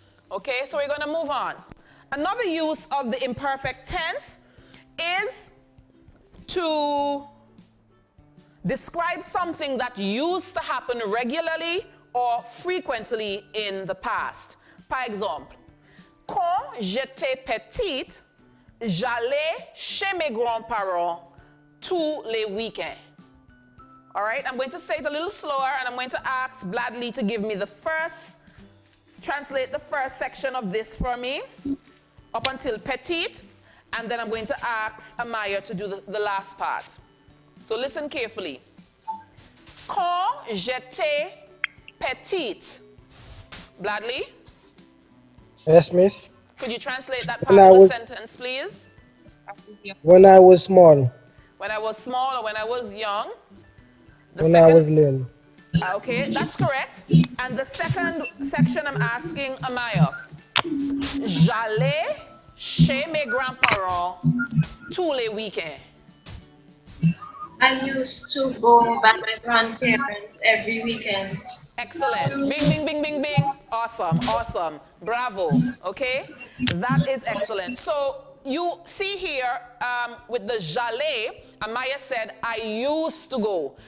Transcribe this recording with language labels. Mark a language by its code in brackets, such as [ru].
[en] Okay, so we're going to move on. Another use of the imperfect tense is to describe something that used to happen regularly or frequently in the past. [fr] Par exemple, quand j'étais petite, j'allais chez mes grands-parents tous les week-ends. [en] All right, I'm going to say it a little slower, and I'm going to ask Bladley to give me translate the first section of this for me, up until petite, and then I'm going to ask Amaya to do the last part. So listen carefully. [fr] Quand j'étais petite. [en] Bladley? yes, miss. Could you translate that part of the sentence, please? When I was small, When I was small or when I was young? when I was little. Okay, that's correct. And the second section I'm asking Amaya. [fr] J'allais chez mes grands-parents tous les week-ends. [en] I used to go by my grandparents every weekend. Excellent. Bing, bing, bing, bing, bing. Awesome, awesome. Bravo. Okay? That is excellent. So you see here with the j'allais, Amaya said, I used to go.